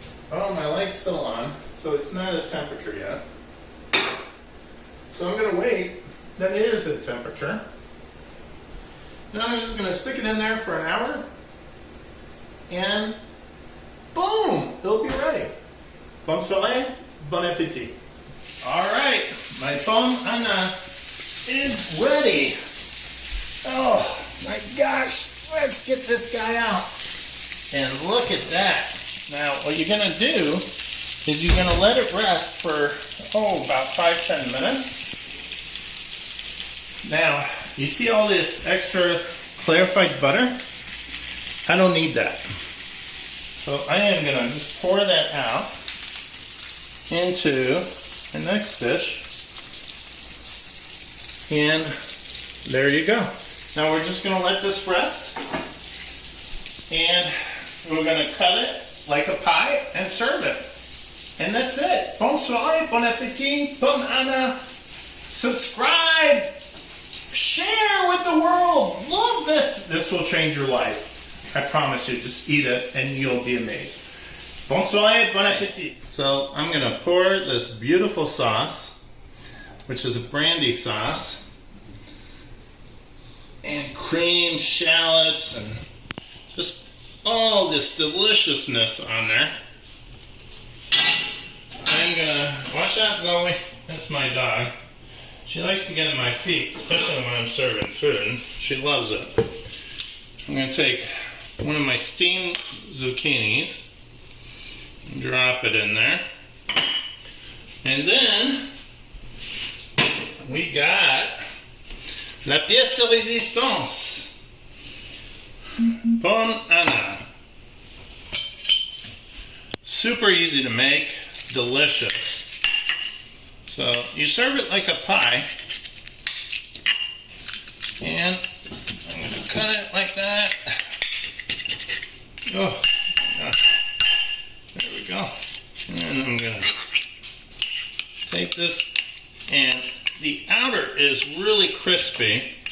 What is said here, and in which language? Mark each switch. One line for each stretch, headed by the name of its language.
English: Oh, my light's still on, so it's not at temperature yet. So I'm going to wait that it is at temperature. Now I'm just going to stick it in there for an hour. And boom, it'll be ready.
French: Bonne soirée, bon appétit.
English: All right, my Pommes Anna is ready. Oh my gosh, let's get this guy out. And look at that. Now what you're going to do is you're going to let it rest for, about 5-10 minutes. Now, you see all this extra clarified butter? I don't need that. So I am going to just pour that out into the next dish. And there you go. Now we're just going to let this rest. And we're going to cut it like a pie and serve it. And that's it.
French: Bonne soirée, bon appétit, Pommes Anna.
English: Subscribe. Share with the world. Love this. This will change your life. I promise you. Just eat it and you'll be amazed.
French: Bonne soirée, bon appétit.
English: So I'm going to pour this beautiful sauce, which is a brandy sauce, and cream, shallots, and just all this deliciousness on there. I'm going to, watch out Zoe, that's my dog. She likes to get in my feet, especially when I'm serving food. She loves it. I'm going to take one of my steamed zucchinis and drop it in there. And then we got la pièce de résistance, Pommes Anna. Super easy to make, delicious. So you serve it like a pie, and I'm going to cut it like that. Oh, there we go. And I'm going to take this, and the outer is really crispy.